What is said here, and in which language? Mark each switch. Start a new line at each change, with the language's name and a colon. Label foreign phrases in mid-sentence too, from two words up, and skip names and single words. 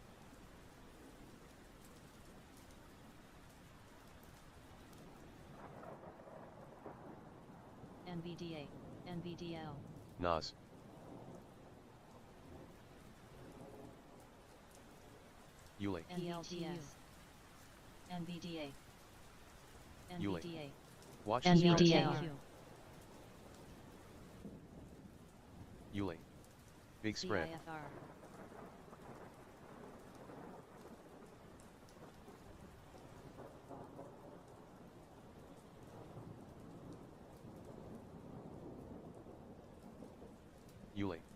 English: NVDA. NVDL. NAS. Uli. NVTS. NVDA. Uli. NVDA. Watch the spread. NVDA. Uli. Big spread. CIFR. Uli.